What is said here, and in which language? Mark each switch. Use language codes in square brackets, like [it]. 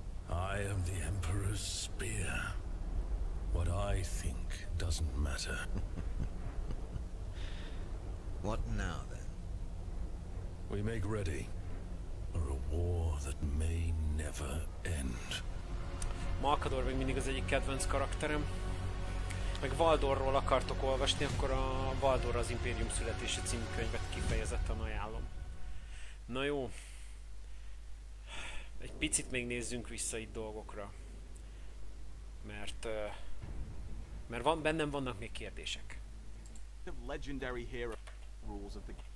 [en] I am the Emperor's spear. What I think doesn't matter. What now, then? We make ready for a war that may never end. [hu] Malkador még mindig az egyik kedvenc karakterem. Meg Valdorról akartok olvasni, akkor a Valdor az Impérium születése című könyvet kifejezetten ajánlom. Na jó. Egy picit még nézzünk vissza itt dolgokra. Mert bennem vannak még kérdések. [en] Legendary hero rules of the